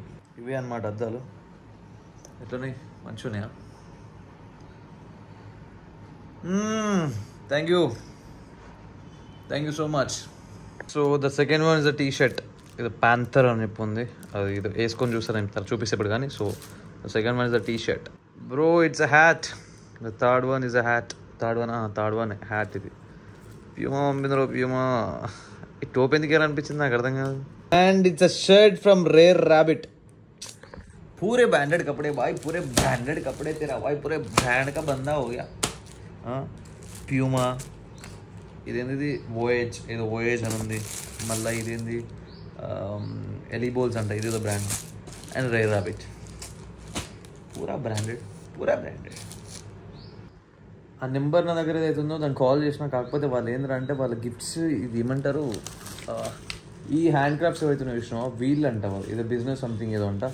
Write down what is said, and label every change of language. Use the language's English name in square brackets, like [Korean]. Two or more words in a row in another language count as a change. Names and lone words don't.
[Telugu] ఇవి అన్నమాట అద్దాలు. ఎట్లున్నాయి? మంచిగా ఉన్నాయా? [English] thank you so much. so the second one is the T-shirt. [Telugu] ఇది ప్యాంథర్ అని చెప్పి ఉంది. అది ఇది వేసుకొని చూస్తాను నేను చూపిస్తేప్పుడు కానీ. [English] so the second one is the T-shirt. Bro it's a hat. the third one is a hat. Third one hat. [Telugu] ఇది ప్యూమా పంపిందిరో, ప్యూమా. ఈ టోప్ ఎందుకు అనిపించింది నాకు అర్థం కాదు. [English] and it's a shirt from Rare Rabbit. [Hindi] पूरे ब्रांडेड कपड़े भाई, पूरे ब्रांडेड कपड़े तेरा भाई, पूरे ब्रांड का बंदा हो गया. [Telugu] ప్యూమా. ఇదేంది వోయేజ్ అని ఉంది. మళ్ళీ ఇదేంది ఎలిబోల్స్ అంట, ఇదేదో బ్రాండ్. [Hindi] అండ్ రేర్ ర్యాబిట్. पूरा ब्रांडेड. [Telugu] ఆ నెంబర్ నా దగ్గర ఏదైతే ఉందో దాన్ని కాల్ చేసిన, కాకపోతే వాళ్ళు ఏంటంటే వాళ్ళ గిఫ్ట్స్ ఇది ఏమంటారు, ఈ [English] hand crafts [Telugu] ఏవైతే చూసినా వీళ్ళు అంట, ఏదో [English] business something [Telugu] ఏదో అంట.